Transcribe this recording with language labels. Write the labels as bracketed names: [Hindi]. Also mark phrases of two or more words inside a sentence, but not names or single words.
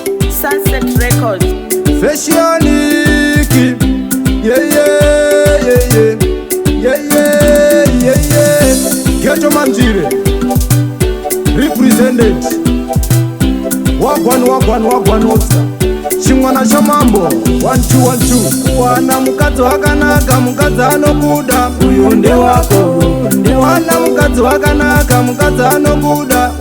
[English] Sunset Records. Fashion Geek. Yeah, yeah, yeah, yeah. Yeah, yeah, yeah, yeah. Ghetto Manjire. Represented. Wagwan, wagwan, wagwan, what's [Shona] Chimwana cha mambo. [English] One, two, one, two. [Shona] Wana mukadzi wakanaka, mukadzi anokuda. Uyo nde wako. Wana mukadzi wakanaka, mukadzi anokuda.